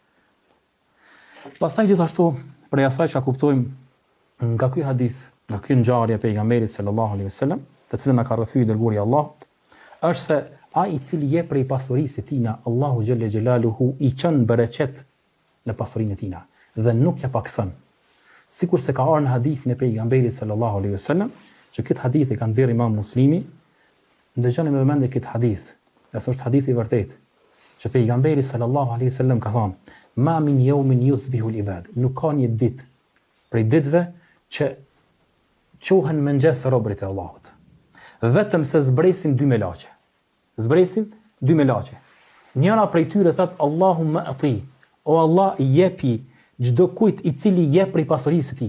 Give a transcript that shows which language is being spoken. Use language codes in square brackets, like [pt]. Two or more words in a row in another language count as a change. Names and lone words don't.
[sq] Pastaj gjithashtu për asaj që kuptojmë nga ky hadith, nga ky ngjarje e pejgamberit [ar] صلى الله عليه وسلم, [sq] të cilën na ka rrëfyer dërguari I Allahut, është se ai I cili jep prej pasurisë së tina, Allahu [ar] جل جلاله [sq] I çon bereqet në pasurinë e tina dhe nuk ja pakson. Sikur se ka ardhur në hadithin e pejgamberit [ar] صلى الله عليه وسلم, [sq] që këtë hadith e ka nxjerrë Imam Muslimi, ndëgjoni me vëmendje këtë hadith, nëse është hadith I vërtet, që pejgamberi [ar] صلى الله عليه وسلم [sq] ka thënë: [ar] "ما من يوم يصبح العباد", [sq] nuk ka një ditë prej ditëve që qohen mëngjes robërit e Allahut, vetëm se zbresin dy melaçe. Zbresin dy melaçe. Njëra prej tyre thot: [ar] "اللهم أعط", [sq] o Allah jepi çdo kujt I cili jep prej pasurisë së tij.